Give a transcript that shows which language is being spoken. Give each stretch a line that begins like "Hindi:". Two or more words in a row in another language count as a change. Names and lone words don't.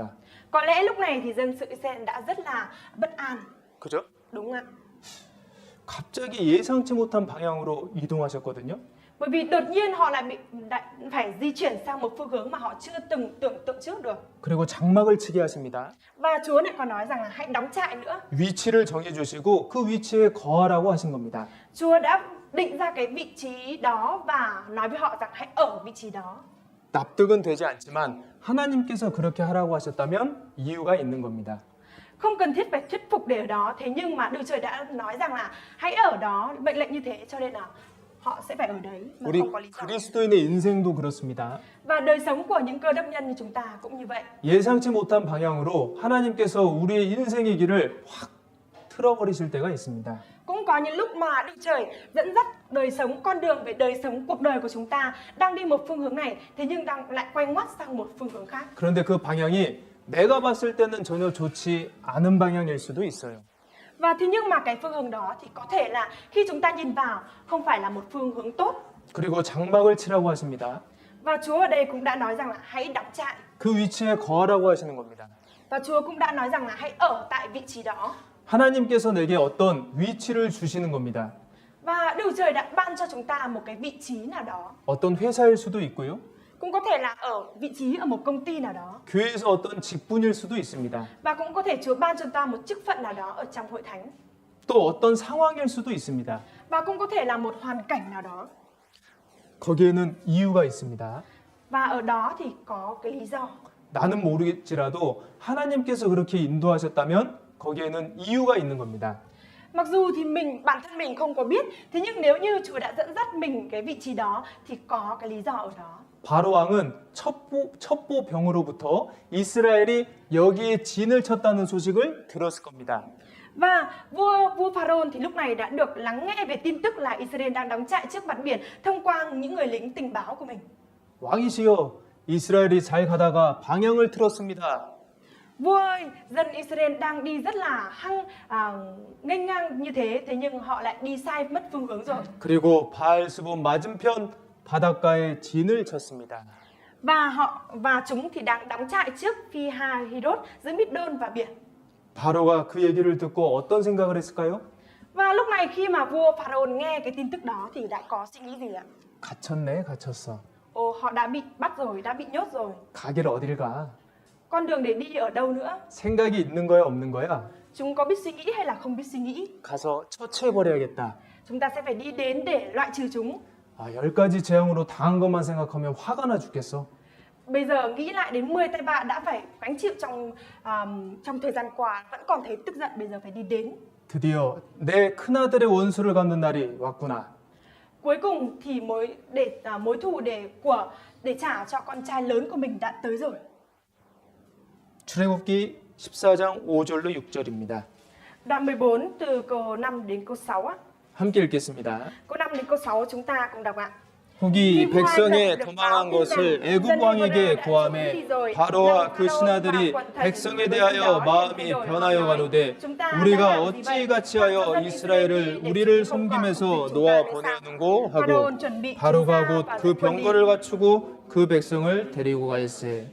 Vietnamese: Có lẽ lúc này thì dân sự Israel đã rất là bất an.
Korean: 그죠?
Vietnamese: Đúng không ạ?
Korean: 갑자기 예상치 못한 방향으로 이동하셨거든요.
Vietnamese: Bởi vì đột nhiên họ lại phải di chuyển sang một phương hướng mà họ chưa từng tưởng tượng trước được.
Korean: 그리고 장막을 치게 하십니다.
Vietnamese: Và Chúa lại còn nói rằng là hãy đóng trại nữa.
Korean: 위치를 정해 주시고 그 위치에 거하라고 하신 겁니다.
Vietnamese: Chúa đã định ra cái vị trí đó và nói với họ rằng hãy ở vị trí đó.
Korean: 납득은 되지 않지만 하나님께서 그렇게 하라고 하셨다면 이유가 있는 겁니다.
Vietnamese: Không cần thiết phải thuyết phục để ở đó, thế nhưng mà Đức Trời đã nói rằng là hãy ở đó, mệnh lệnh như thế cho nên là họ sẽ phải ở đấy mà
Korean: 우리
Vietnamese: không có lý do.
Korean: 그리스도인의 인생도 그렇습니다.
Vietnamese: Và đời sống của những cơ đốc nhân như chúng ta cũng như vậy.
Korean: 예상치 못한 방향으로 하나님께서 우리의 인생의 길을 확 틀어버리실 때가 있습니다.
Vietnamese: Cũng có những lúc mà Đức Trời dẫn dắt đời sống, con đường về đời sống, cuộc đời của chúng ta đang đi một phương hướng này, thế nhưng đang lại quay ngoắt sang một phương hướng khác.
Korean: 그런데 그 방향이 내가 봤을 때는 전혀 좋지 않은 방향일 수도 있어요.
Vietnamese: Và thế nhưng mà cái phương hướng đó thì có thể là khi chúng ta nhìn vào không phải là một phương hướng tốt.
Korean: 그리고 장막을 치라고 하십니다.
Vietnamese: Và Chúa ở đây cũng đã nói rằng là hãy đóng trại.
Korean: 그 위치에 거하라고 하시는 겁니다.
Vietnamese: Và Chúa cũng đã nói rằng là hãy ở tại vị trí đó.
Korean: 하나님께서 내게 어떤 위치를 주시는 겁니다.
Vietnamese: Và Đức Trời đã ban cho chúng ta một cái vị trí nào đó.
Korean: 어떤 회사일 수도 있고요.
Vietnamese: Cũng có thể là ở vị trí ở một công ty nào đó.
Korean: 교회에서 어떤 직분일 수도 있습니다.
Vietnamese: Và cũng có thể Chúa ban cho chúng ta một chức phận nào đó ở trong hội thánh.
Korean: 또 어떤 상황일 수도 있습니다.
Vietnamese: Và cũng có thể là một hoàn cảnh nào đó.
Korean: 거기에는 이유가 있습니다.
Vietnamese: Và ở đó thì có cái lý do.
Korean: 나는 모르겠지라도 하나님께서 그렇게 인도하셨다면 거기에는 이유가 있는 겁니다.
Vietnamese: Mặc dù thì bản thân mình không có biết, thế nhưng nếu như Chúa đã dẫn dắt mình cái vị trí đó thì có cái lý do ở đó.
Korean: 바로 왕은 첩보 병으로부터 이스라엘이 여기에 진을 쳤다는 소식을 들었을 겁니다.
Vietnamese: Và vua Pharaoh thì lúc này đã được lắng nghe về tin tức là Israel đang đóng trại trước mặt biển thông qua những người lính tình báo của mình.
Korean: 왕이시여, 이스라엘이 잘 가다가 방향을 틀었습니다.
Vietnamese: Vua ơi, dân Israel đang đi rất là nghênh ngang như thế, thế nhưng họ lại đi sai mất phương hướng rồi.
Korean: 그리고 바알스본 맞은편 바닷가에 진을 쳤습니다.
Vietnamese: Và chúng thì đang đóng trại trước Phi-hahirot giữa Mít-đôn và biển.
Korean: 바로가 그 얘기를 듣고 어떤 생각을 했을까요?
Vietnamese: Và lúc này khi mà vua Pharaoh nghe cái tin tức đó thì đã có suy nghĩ gì ạ?
Korean: 갇혔네, 갇혔어.
Vietnamese: Ồ, họ đã bị bắt rồi, đã bị nhốt rồi.
Korean: 가길 어딜 가?
Vietnamese: Con đường để đi ở đâu nữa?
Korean: 생각이 있는 거야, 없는 거야?
Vietnamese: Chúng có biết suy nghĩ hay là không biết suy nghĩ?
Korean: 가서 처치해버려야겠다.
Vietnamese: Chúng ta sẽ phải đi đến để loại trừ chúng.
Korean: 10가지 재앙으로 당한 것만 생각하면 화가 나 죽겠어.
Vietnamese: Bây giờ nghĩ lại đến 10 tai vạ đã phải gánh chịu trong thời gian qua, vẫn còn thấy tức giận, bây giờ phải đi đến.
Korean: 드디어 내 큰아들의 원수를 갚는 날이 왔구나.
Vietnamese: Cuối cùng thì mối thù để trả cho con trai lớn của mình đã tới rồi.
Korean: 출애굽기 14장 5절로 6절입니다.
Vietnamese: Đoạn 14 từ câu 5 đến câu 6 á.
Korean: 함께 읽겠습니다.
Vietnamese: Câu 5 đến câu 6 chúng ta cùng đọc ạ.
Korean: 혹이 백성의 도망한 것을 애굽 왕에게 고하매 바로와 그 신하들이 백성에 대하여 마음이 변하여 가로되 우리가 어찌 같이 하여 이스라엘을 우리를 섬김에서 놓아 보내는고 하고 바로가 곧 그 병거를 갖추고 그 백성을 데리고 가일세.